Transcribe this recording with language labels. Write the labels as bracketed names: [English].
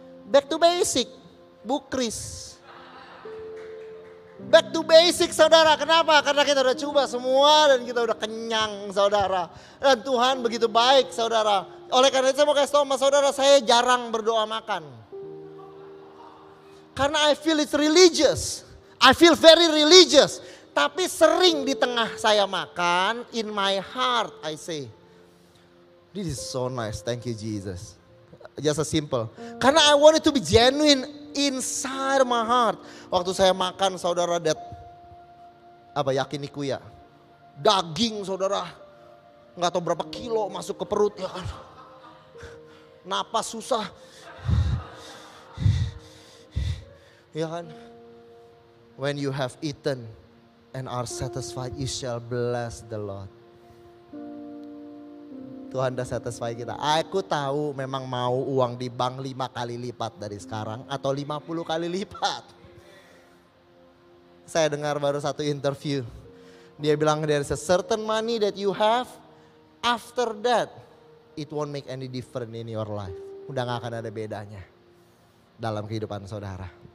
[English] Back to basic, Bu Kris. Back to basic saudara, [Indonesian] kenapa? Karena kita udah coba semua dan kita udah kenyang saudara. Dan Tuhan begitu baik saudara. Oleh karena itu saya mau kasih tahu sama saudara, saya jarang berdoa makan. Karena [English] I feel it's religious. I feel very religious. [Indonesian] Tapi sering di tengah saya makan, [English] in my heart I say, this is so nice, thank you Jesus. Just a simple. [Indonesian] Karena [English] I want it to be genuine inside my heart. [Indonesian] Waktu saya makan saudara yakiniku ya. Daging saudara. Nggak tahu berapa kilo masuk ke perut ya kan. Napas susah. Ya kan. [English] When you have eaten and are satisfied, you shall bless the Lord. [Indonesian] Tuhan udah satisfy kita. Aku tahu memang mau uang di bank 5 kali lipat dari sekarang atau 50 kali lipat. Saya dengar baru satu interview. Dia bilang [English] there is a certain money that you have. After that it won't make any difference in your life. [Indonesian] Udah gak akan ada bedanya dalam kehidupan saudara.